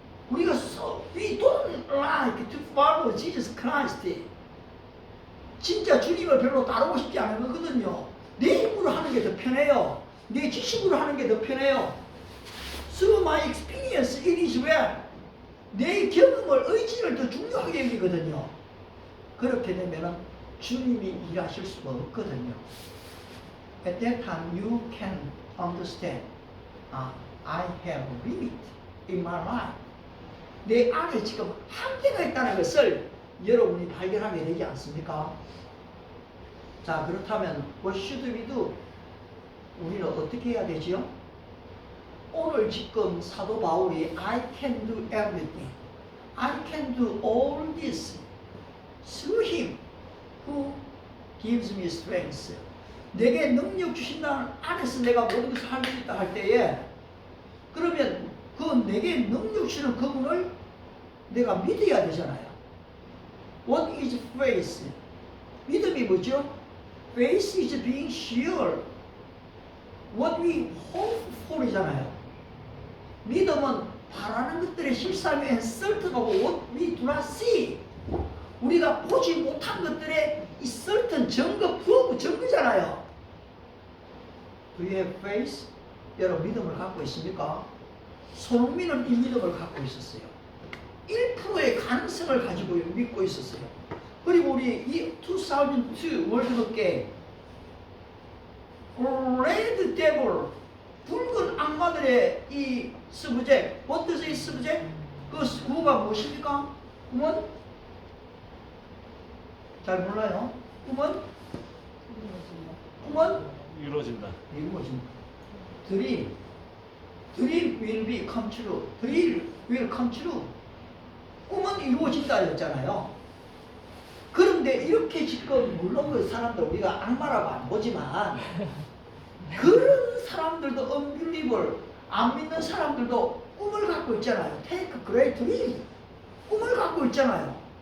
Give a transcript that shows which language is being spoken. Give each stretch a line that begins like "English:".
Korean: 우리가
English: we don't like to follow Jesus Christ.
Korean: 진짜 주님을 별로 따르고 싶지 않은 거거든요. 내 힘으로 하는 게 더 편해요. 내 지식으로 하는 게 더 편해요.
English: Through my experience, it is well.
Korean: 내 경험을, 의지를 더 중요하게 여기거든요. 그렇게 되면은 주님이 일하실 수가 없거든요.
English: At that time, you can understand. I have a limit in my life.
Korean: 내 안에 지금 한계가 있다는 것을 여러분이 발견하게 되지 않습니까? 자, 그렇다면
English: what should we do?
Korean: 우리는 어떻게 해야 되지요? 오늘 지금 사도 바울이
English: I can do everything. I can do all this through him who gives me strength.
Korean: 내게 능력 주신다는 안에서 내가 모든 것을 할 수 있다 할 때에 그러면 그 내게 능력 주시는 그분을 내가 믿어야 되잖아요.
English: What is faith?
Korean: 믿음이 뭐죠?
English: Faith is being sure. What we hope for
Korean: 이잖아요. 믿음은 바라는 것들의 실상에
English: certain하고 what we do not see.
Korean: 우리가 보지 못한 것들의 이 certain 증거, proof 증거잖아요.
English: Do you have faith?
Korean: 여러분 믿음을 갖고 있습니까? 손흥민은 이 믿음을 갖고 있었어요. 1%의 가능성을 가지고 믿고 있었어요. 그리고 우리 이 2002 월드컵 게임 레드 데블 붉은 악마들의 이 서브젝
English: What does it subject?
Korean: 그 구호가 무엇입니까? 꿈은? 잘 몰라요. 꿈은? 이루어진다. 이루어진다.
English: Dream will be come true. Dream will come true.
Korean: 꿈은 이루어진다였잖아요. 그런데 이렇게 지금 물론 그 사람들 우리가 악마라고 안 보지만 그런 사람들도 unbeliever, 안 믿는 사람들도 꿈을 갖고 있잖아요.
English: Take a great dream.
Korean: 꿈을 갖고 있잖아요.